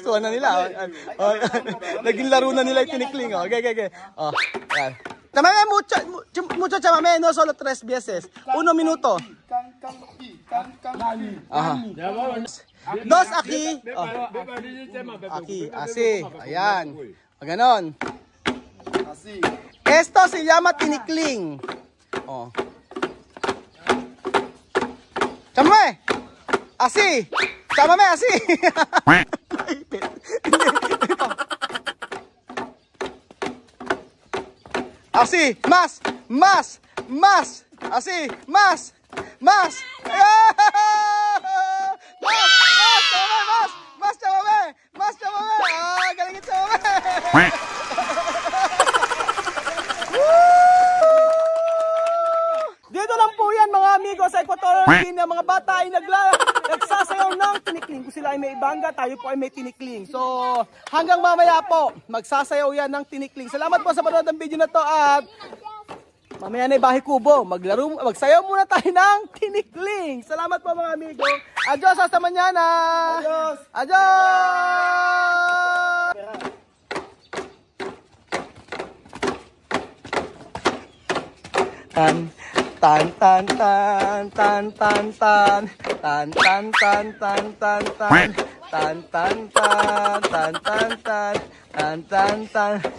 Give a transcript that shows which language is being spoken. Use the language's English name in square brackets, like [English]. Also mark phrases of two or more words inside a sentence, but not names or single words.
[Filipino] Naging laro na nila yung tinikling. Okay. Ayan. [Spanish] Chamame mucho, chamame, no solo 3 veces. 1 minuto. Dos aki. Aki, asi. Ayan. [Filipino] Ganon. [Spanish] Esto se llama tinikling. Oh. Chamame. Asi. Chamame, asi. Así, más, así, más, más, [Filipino] chamame, galing yung chamame. Dito lang po yan mga amigo sa Equatorial Guinea, mga bata ay nagsasayaw ng tinikling. Kung sila ay may ibanga, tayo po ay may tinikling. So, hanggang mamaya po, magsasayaw yan ng tinikling. Salamat po sa panonood ng video na to at mamaya na Bahay Kubo. Magsayaw muna tayo ng tinikling. Salamat po mga amigo. [Spanish] Adios, hasta mañana. Adios. Adios. Tan tan tan tan tan tan tan tan tan tan tan tan tan tan tan tan tan tan tan tan.